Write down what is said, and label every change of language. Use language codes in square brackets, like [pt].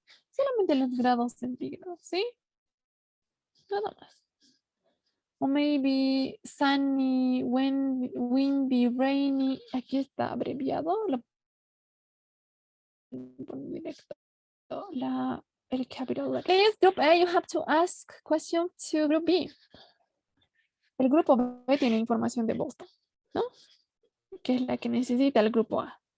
[es] Solamente los grados centígrados, ¿sí? Nada más. [en] O maybe sunny, windy, rainy. [es] Aquí está abreviado. Lo pongo directo. El [en] capital letter. Please, group A, you have to ask question to group B. [es] El grupo B tiene información de Boston, ¿no? Que es la que necesita el grupo A.